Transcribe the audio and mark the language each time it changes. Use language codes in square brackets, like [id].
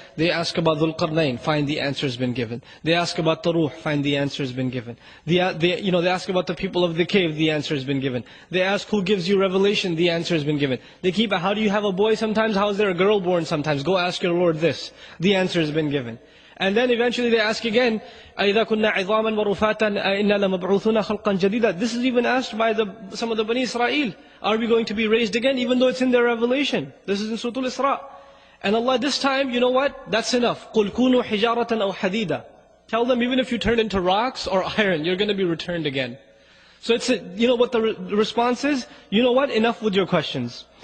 [en] They ask about Dhul Qarnayn, find the answer has been given. They ask about the Ruh, find the answer has been given. They ask about the people of the cave, the answer has been given. They ask who gives you revelation, the answer has been given. They keep, how do you have a boy sometimes? How is there a girl born sometimes? Go ask your Lord this. The answer has been given. And then eventually they ask again, [ar] أَإِذَا كُنَّا عِظَامًا وَرُفَاتًا أَإِنَّا لَمَبْعُوثُونَ خَلْقًا جَدِيدًا. [en] This is even asked by some of the Bani Israel. Are we going to be raised again? Even though it's in their revelation. This is in Surah Al-Isra. And Allah this time, you know what? That's enough. [ar] قُلْ كُونُوا حِجَارَةً أَوْ حَدِيدًا. [en] Tell them even if you turn into rocks or iron, you're going to be returned again. So what the response is? You know what? Enough with your questions.